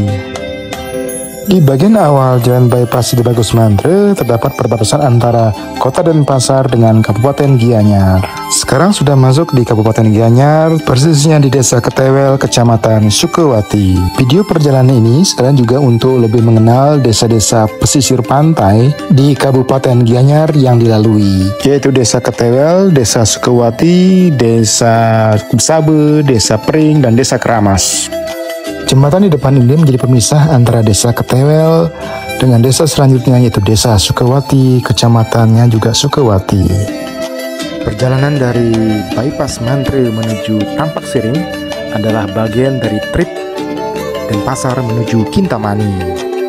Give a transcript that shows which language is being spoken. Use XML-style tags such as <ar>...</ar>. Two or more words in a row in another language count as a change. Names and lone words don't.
<id>Di bagian awal Jalan Bypass Ide Bagus Mantre terdapat perbatasan antara Kota Denpasar dengan Kabupaten Gianyar. Sekarang sudah masuk di Kabupaten Gianyar, persisnya di Desa Ketewel, Kecamatan Sukawati. Video perjalanan ini sekalian juga untuk lebih mengenal desa-desa pesisir pantai di Kabupaten Gianyar yang dilalui, yaitu Desa Ketewel, Desa Sukawati, Desa Sabe, Desa Pring, dan Desa Kramas. Jembatan di depan ini menjadi pemisah antara Desa Ketewel dengan desa selanjutnya, yaitu Desa Sukawati, kecamatannya juga Sukawati. Perjalanan dari Bypass Mantre menuju Tampak Siring adalah bagian dari trip Denpasar menuju Kintamani.</id>